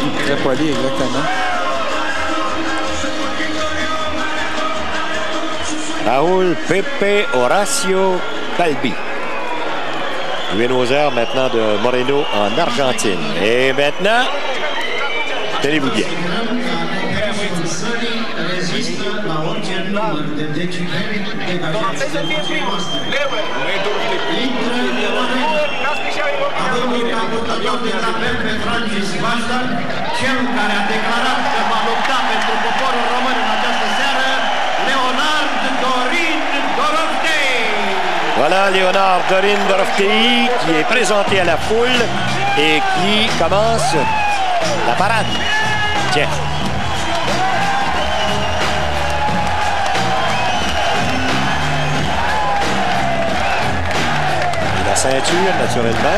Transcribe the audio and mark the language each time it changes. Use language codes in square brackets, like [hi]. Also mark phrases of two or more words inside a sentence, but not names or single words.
[fr] Très polis, exactement. Raoul Pepe Horacio Balby. Buenos Aires maintenant de Moreno en Argentine. Et maintenant, tenez-vous bien. [ro] Cel care a declarat că va lupta pentru poporul român în această seară, Leonard Dorin Doroftei. [fr] Voilà Léonard Dorin Doroftei qui est présenté à la foule et qui commence la parade. Tiens. Et la ceinture, naturellement.